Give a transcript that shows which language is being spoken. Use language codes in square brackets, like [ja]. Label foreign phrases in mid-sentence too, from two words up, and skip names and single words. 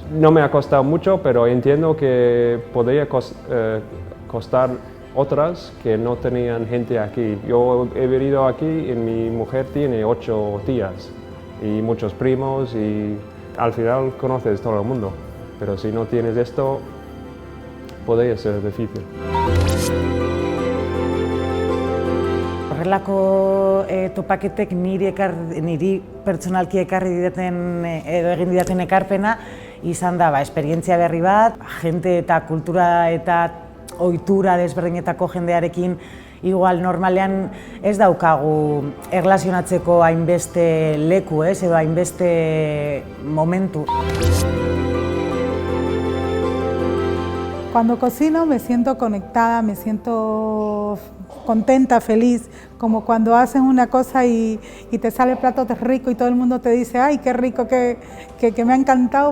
[es] No me ha costado mucho, pero entiendo que podría costar otras que no tenían gente aquí. Yo he venido aquí y mi mujer tiene 8 tías y muchos primos y al final conoces todo el mundo. Pero si no tienes esto, podría ser difícil. [eu] Horrelako topaketek niri pertsonalki ekarri didaten edo egin didaten ekarpena izan da esperientzia berri bat, jente eta kultura eta ohitura desberdinetako jendearekin igual normalean ez daukagu erlazionatzeko hainbeste leku edo hainbeste momentu. [es] Cuando cocino me siento conectada, me siento contenta, feliz, como cuando haces una cosa y te sale el plato rico y todo el mundo te dice ¡ay, qué rico, que me ha encantado!